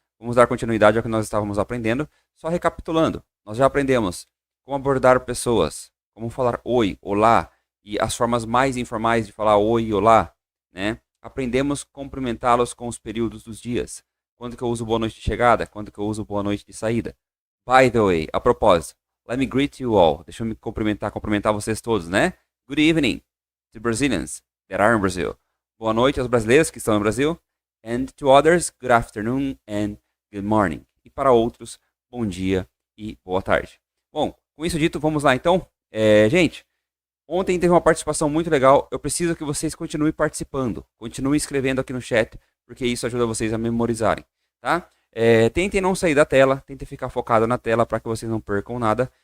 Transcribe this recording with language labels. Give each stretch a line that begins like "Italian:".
Portuguese: Vamos dar continuidade ao que nós estávamos aprendendo. Só recapitulando, nós já aprendemos como abordar pessoas, como falar oi, olá, e as formas mais informais de falar oi e olá, né? Aprendemos cumprimentá-los com os períodos dos dias. Quando que eu uso boa noite de chegada, quando que eu uso boa noite de saída.
English: By the way,
Portuguese: a propósito,
English: let me greet you all.
Portuguese: Deixa eu me cumprimentar vocês todos, né?
English: Good evening to Brazilians that are in Brazil.
Portuguese: Boa noite aos brasileiros que estão no Brasil.
English: And to others, good afternoon and good morning.
Portuguese: E para outros, bom dia e boa tarde. Bom, com isso dito, vamos lá então. Gente, ontem teve uma participação muito legal. Eu preciso que vocês continuem participando. Continuem escrevendo aqui no chat, porque isso ajuda vocês a memorizarem, tá? Tentem não sair da tela, tentem ficar focado na tela para que vocês não percam nada.